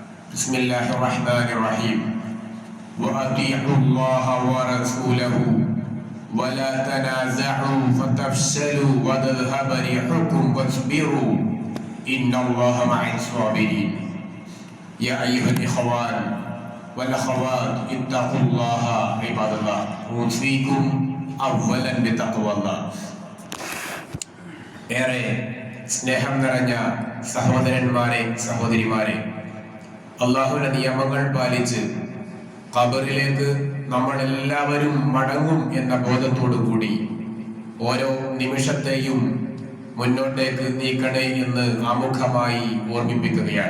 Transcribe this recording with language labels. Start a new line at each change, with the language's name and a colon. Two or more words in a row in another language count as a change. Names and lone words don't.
Arabic: بسم الله الرحمن الرحيم وأطيعوا الله ورسوله ولا تنازعوا فتفشلوا وتذهب ريحكم واصبروا إن الله مع الصابرين يا أيها الإخوان والأخوات اتقوا الله عباد الله أوصيكم أولا بتقوى الله.
Malayalam: ഏറെ സ്നേഹം നിറഞ്ഞ സഹോദരന്മാരെ സഹോദരിമാരെ, അള്ളാഹുവിന്റെ നിയമങ്ങൾ പാലിച്ച് ഖബറിലേക്ക് നമ്മൾ എല്ലാവരും മടങ്ങും എന്ന ബോധത്തോടു കൂടി ഓരോ നിമിഷത്തെയും മുന്നോട്ടേക്ക് നീക്കണേ എന്ന് ആമുഖമായി ഓർമ്മിപ്പിക്കുകയാണ്.